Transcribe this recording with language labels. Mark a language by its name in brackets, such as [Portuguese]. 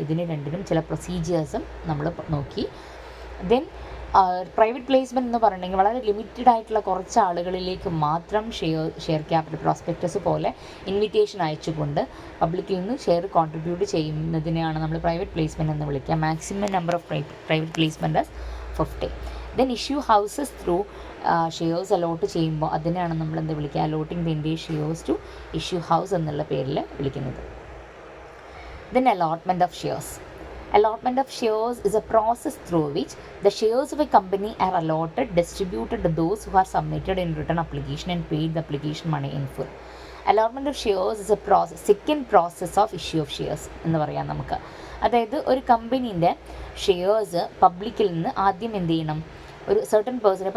[Malayalam] ഇതിന് രണ്ടിനും ചില പ്രൊസീജിയേഴ്സും നമ്മൾ നോക്കി. ദെൻ പ്രൈവറ്റ് പ്ലേസ്മെൻറ്റ് എന്ന് പറഞ്ഞിട്ടുണ്ടെങ്കിൽ വളരെ ലിമിറ്റഡ് ആയിട്ടുള്ള കുറച്ച് ആളുകളിലേക്ക് മാത്രം ഷെയർ ക്യാപിറ്റൽ പ്രോസ്പെക്ടസ് പോലെ ഇൻവിറ്റേഷൻ അയച്ചുകൊണ്ട് പബ്ലിക്കിൽ നിന്ന് ഷെയർ കോൺട്രിബ്യൂട്ട് ചെയ്യുന്നതിനെയാണ് നമ്മൾ പ്രൈവറ്റ് പ്ലേസ്മെൻറ്റ് എന്ന് വിളിക്കുക. Maximum number of private placement 50. Then issue houses through shares allot ചെയ്യുമ്പോൾ അതിനെയാണ് നമ്മൾ എന്ത് വിളിക്കുക, അലോട്ടിങ് the entire shares to issue house എന്നുള്ള പേരിൽ വിളിക്കുന്നത്. [English] Then allotment of shares. Allotment of shares is a process through which the shares of a company are allotted, distributed to those who are submitted in written application and paid the application money in full. Allotment of shares is a second process of issue of shares [Malayalam] എന്ന് പറയാം നമുക്ക്. അതായത് ഒരു കമ്പനീൻ്റെ shares പബ്ലിക്കിൽ നിന്ന് ആദ്യം എന്ത് ചെയ്യണം, ഒരു സർട്ടൻ പേഴ്സൺ.